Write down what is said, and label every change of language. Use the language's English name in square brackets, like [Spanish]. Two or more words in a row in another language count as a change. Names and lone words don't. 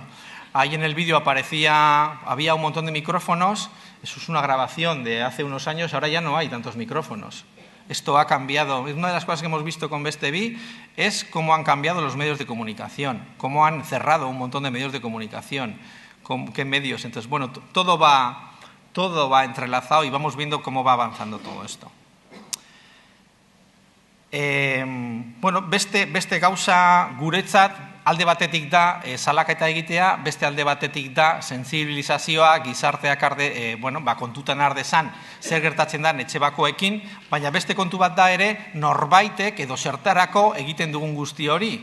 [Spanish] Ahí en el vídeo había un montón de micrófonos, eso es una grabación de hace unos años, ahora ya no hay tantos micrófonos. Esto ha cambiado. Una de las cosas que hemos visto con Bestevi es cómo han cambiado los medios de comunicación, cómo han cerrado un montón de medios de comunicación, con qué medios. Entonces, todo va entrelazado y vamos viendo cómo va avanzando todo esto. [Basque] Beste gauza guretzat alde batetik da salaketa egitea, beste alde batetik da sentsibilizazioa, gizarteak kontutan har dezan zer gertatzen da etxe bakoekin, baina beste kontu bat da ere norbaitek edo zertarako egiten dugun guzti hori.